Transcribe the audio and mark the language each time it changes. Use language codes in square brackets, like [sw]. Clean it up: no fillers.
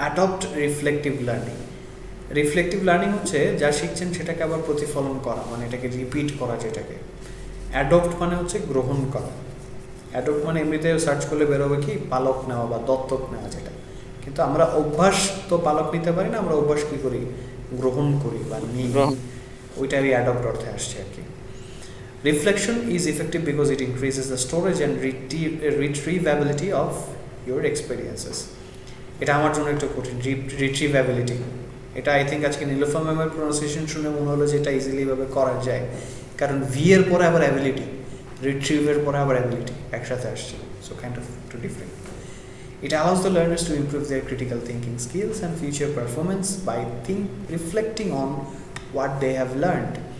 [bn] Adopt reflective learning. Reflective learning হচ্ছে যা শিখছেন সেটাকে আবার প্রতিফলন করা, মানে এটাকে রিপিট করা যেটাকে। অ্যাডপ্ট মানে হচ্ছে গ্রহণ করা। অ্যাডপ্ট মানে এমনিতে সার্চ করলে বেরোবে কি পালক নেওয়া বা দত্তক নেওয়া, যেটা। কিন্তু আমরা অভ্যাস তো পালক নিতে পারি না, আমরা অভ্যাস কী করি? গ্রহণ করি বা নিই, ওইটারই অ্যাডপ্ট অর্থে আসছে আর কি। [en] Reflection is effective because it increases the storage and retrievability of your experiences. [bn] এটা আমার জন্য একটু কঠিন, রিট্রিভেবিলিটি। এটা আই থিঙ্ক আজকে নীলোফার ম্যামের প্রোনাউন্সিয়েশন শুনে মনে হলো যে এটা ইজিলি ভাবে করা যায়, কারণ ভি এর পরে আবার অ্যাবিলিটি, রিট্রিভের পরে আবার অ্যাবিলিটি একসাথে আসছে, [en] So kind of two different. It allows the learners to improve their critical thinking skills and future performance by reflecting on what they have learned.